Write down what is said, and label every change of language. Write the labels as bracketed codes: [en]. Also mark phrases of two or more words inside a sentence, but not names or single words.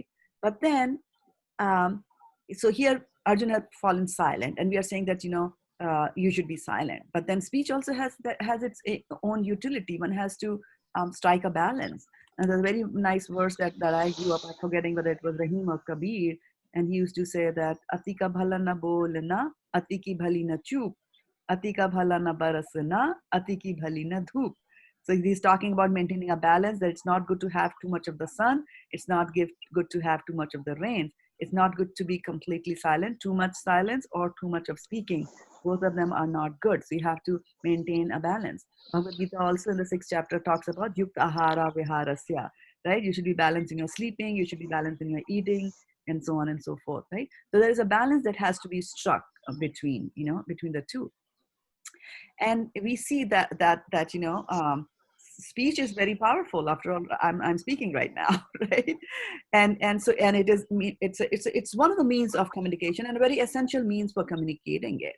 [en] But then, so here Arjuna had fallen silent, and we are saying that, you should be silent. But then speech also has its own utility. One has to strike a balance. And there's a very nice verse that I grew up, I'm forgetting whether it was Rahim or Kabir, and he used to say that [hi] अति का भला न बोलना, अति की भली न चुप, अति का भला न बरसना, अति की भली न धूप. [en] So he's talking about maintaining a balance, that it's not good to have too much of the sun, it's not good to have too much of the rain. It's not good to be completely silent, too much silence or too much of speaking. Both of them are not good. So you have to maintain a balance. Bhagavad Gita also in the 6th chapter talks about [sa] युक्त आहार विहारस्य, [en] right? You should be balanced in your sleeping, you should be balanced in your eating, and so on and so forth, right? So there is a balance that has to be struck between, between the two. And we see that speech is very powerful. After all, I'm speaking right now, right? And it is, it's one of the means of communication and a very essential means for communicating it.